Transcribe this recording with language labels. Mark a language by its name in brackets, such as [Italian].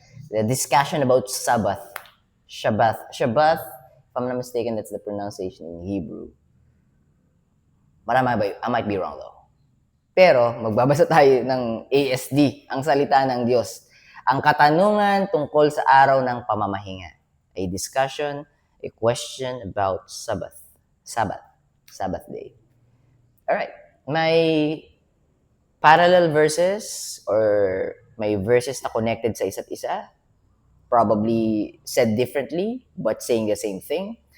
[English] The discussion about Sabbath. Shabbat. Shabbat, if I'm not mistaken, that's the pronunciation in Hebrew. But I might be wrong though. [Filipino] Pero magbabasa tayo ng ASD, ang salita ng Diyos. Ang katanungan tungkol sa araw ng pamamahinga. [English] A discussion, a question about Sabbath. Sabbath day. Alright. [Filipino] May parallel verses or may verses na connected sa isa't isa. [English] Probably said differently, but saying the same thing.